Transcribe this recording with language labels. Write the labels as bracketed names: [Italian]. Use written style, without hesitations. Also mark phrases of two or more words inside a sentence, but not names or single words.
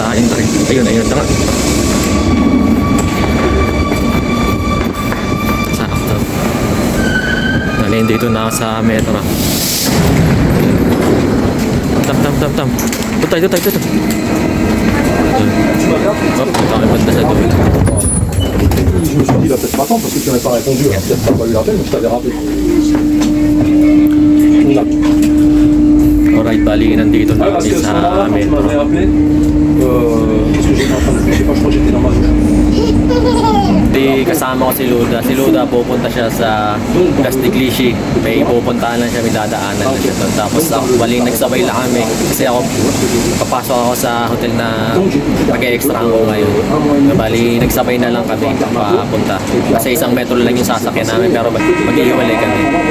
[Filipino] Ayun, tanga. Sakto. Nalin dito na ako sa metro. Tam. Tutay. Oh, tayo banda sa dulo. [French] Je me suis dit, il va peut-être m'attendre parce que tu n'avais pas répondu. Alors, peut-être que tu n'as pas eu l'appel, mais je t'avais rappelé. [Filipino] Alright, bali nandito na [French] Parce [Filipino] kami [French] que à ce [Filipino] sa [French] moment-là, quand tu [Filipino] metro. [French] m'avais appelé, parce que j'étais en train de je sais pas, je crois que j'étais dans ma douche. [Filipino] Di kasama ko si Luda. Si Luda pupunta siya sa Castiglici. May pupuntahan lang siya, may dadaanan lang siya doon. Tapos ako, bali nagsabay lang kami. Kasi ako, papasok ako sa hotel na mag-extra ko ngayon. Bali nagsabay na lang kami papunta. Kasi isang metro lang yung sasakyan namin, pero mag-iiwalay kami.